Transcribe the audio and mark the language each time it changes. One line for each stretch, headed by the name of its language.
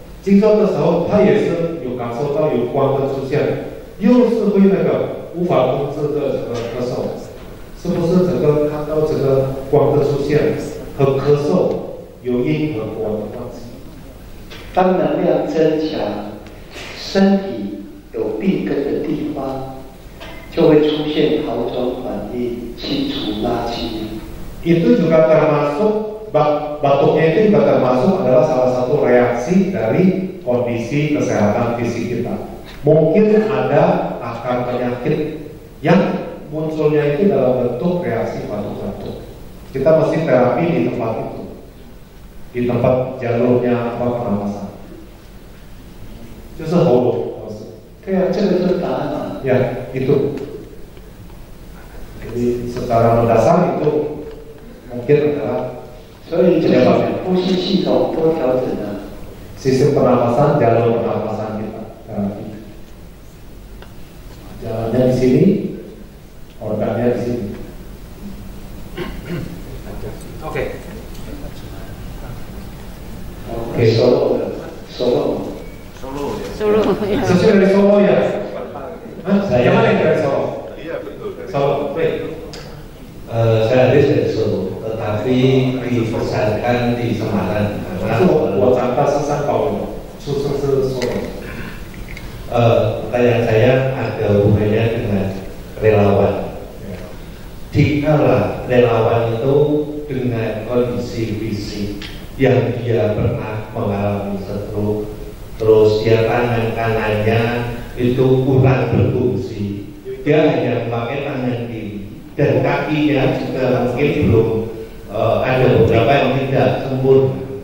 Chinese: 静坐的时候，他也是有感受到有光的出现，又是会那个无法控制的这个咳嗽，是不是整个看到这个光的出现和咳嗽有因和果的关系？当能量增强，身体有病根的地方，就会出现好转反应，清除垃圾。
Indonesian: Itu juga termasuk batuknya itu juga termasuk adalah salah satu reaksi dari kondisi kesehatan fisik kita. Mungkin ada akar penyakit yang munculnya itu dalam bentuk reaksi batuk-batuk. Kita mesti terapi di tempat itu, di tempat jalurnya pernapasan.
Chinese: 就是喉咙，老师。对啊，这个就是答案嘛。
Indonesian: Ya, itu. Jadi secara mendasar itu mungkin adalah
Chinese: 所以这个呼吸系统多调整啊。
Indonesian: sistem pernapasan, jalur pernapasan kita terapi. Jalannya di sini, organnya di sini. Oke. Oke, Solo. Sesuai dari Solo ya? Saya mana yang dari Solo? Iya betul. Solo, baik. Saya dari Solo, tetapi dibesarkan di Semarang.
Chinese: 我长大是三宝人，出生是Solo。
Indonesian: Pertanyaan saya ada hubungannya dengan relawan. Dikala relawan itu dengan kondisi fisik yang dia pernah mengalami stroke, terus dia tangan kanannya itu kurang berfungsi, dia hanya memakai tangan kiri dan kakinya juga mungkin belum ada beberapa yang tidak sempurna.